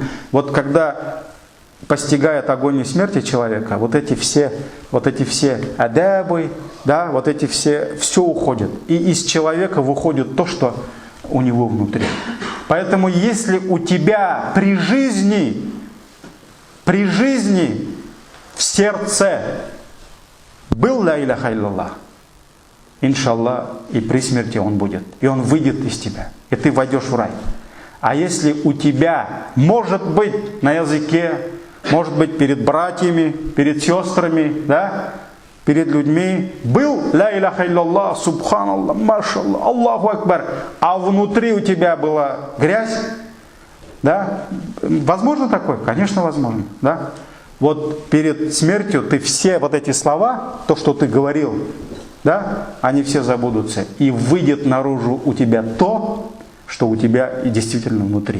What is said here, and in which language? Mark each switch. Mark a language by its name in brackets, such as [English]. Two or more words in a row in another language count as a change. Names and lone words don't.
[Russian] Вот когда постигает агонию смерти человека, вот эти все адабы, да, вот эти все уходит. И из человека выходит то, что у него внутри. Поэтому если у тебя при жизни сердце был [Arabic] لا إله إلا الله إن شاء الله, [Russian] и при смерти он будет. И он выйдет из тебя. И ты войдешь в рай. А если у тебя, может быть, на языке, может быть, перед братьями, перед сестрами, да, перед людьми, был [Arabic] لا إله إلا الله سبحان الله ما شاء الله الله أكبر, [Russian] а внутри у тебя была грязь, да, возможно такое? Конечно, возможно, да. Вот перед смертью ты все вот эти слова, то, что ты говорил, да, они все забудутся. И выйдет наружу у тебя то, что у тебя и действительно внутри.